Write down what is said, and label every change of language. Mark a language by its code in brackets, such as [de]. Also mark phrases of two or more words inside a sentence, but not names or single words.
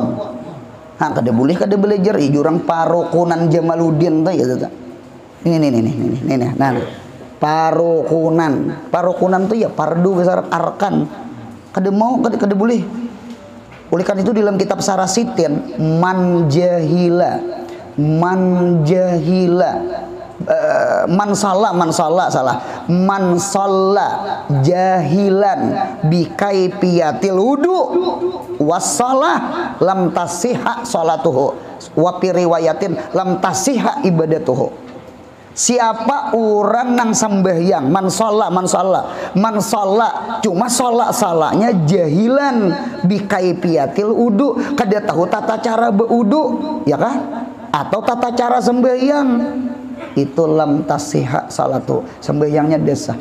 [bjn] Nah, kada boleh kada belajar jurang parukunan Jamaluddin tuh ya tuh. Ini. Nah, parukunan tuh ya pardu besar arkan. Kada mau, kada boleh. Oleh karena itu dalam kitab Sarasitin [ar] من صلى جاهلا بكيفية الوضوء والصلاة لم تصح صلاته وفي رواية لم تصح عبادته. [bjn] Siapa orang nang sembahyang [ar] من صلى [bjn] cuma salahnya [ar] جاهلا بكيفية الوضوء, [bjn] kada tahu tata cara beudu ya kah, atau tata cara sembahyang, itu [ar] لم تصح صلاته, [bjn] sembahyangnya desa.